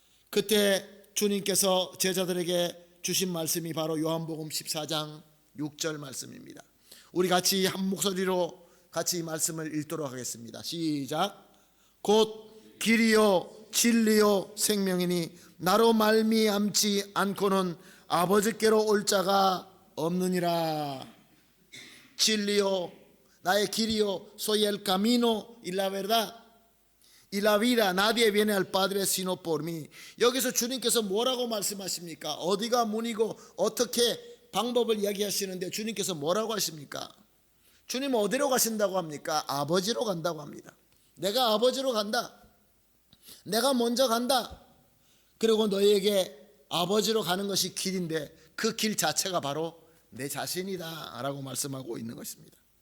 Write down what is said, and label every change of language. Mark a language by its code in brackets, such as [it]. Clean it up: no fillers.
[ko] 그때 주님께서 제자들에게 주신 말씀이 바로 요한복음 14장 6절 말씀입니다. 우리 같이 한 목소리로 같이 이 말씀을 읽도록 하겠습니다. 시작. 곧 길이요 진리요 생명이니 나로 말미암지 않고는 아버지께로 올 자가 없느니라. 진리요, 나의 길이요, [es] soy el camino y la verdad y la vida, nadie viene al Padre sino por mí. [ko] 여기서 주님께서 뭐라고 말씀하십니까? 어디가 문이고 어떻게 방법을 이야기하시는데 주님께서 뭐라고 하십니까? 주님 어디로 가신다고 합니까? 아버지로 간다고 합니다. 내가 아버지로 간다. 내가 먼저 간다. 그리고 너희에게 아버지로 가는 것이 길인데 그 길 자체가 바로 내 자신이다 라고 말씀하고 있는 것입니다.